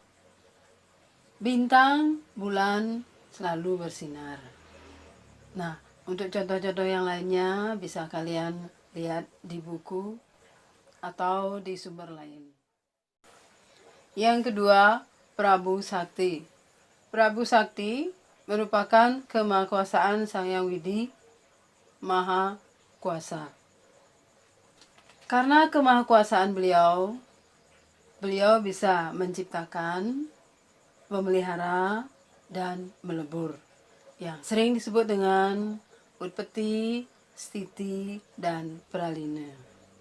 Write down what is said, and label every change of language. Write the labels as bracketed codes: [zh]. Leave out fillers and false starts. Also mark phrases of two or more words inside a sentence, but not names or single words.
[id] Bintang, bulan selalu bersinar. Nah, untuk contoh-contoh yang lainnya bisa kalian lihat di buku atau di sumber lain. Yang kedua, Prabu Sakti. Prabu Sakti merupakan kemahakuasaan Sang Hyang Widi Maha Kuasa. Karena kemahakuasaan beliau bisa menciptakan, memelihara, dan melebur, yang sering disebut dengan Utpati, Stiti, dan Pralina.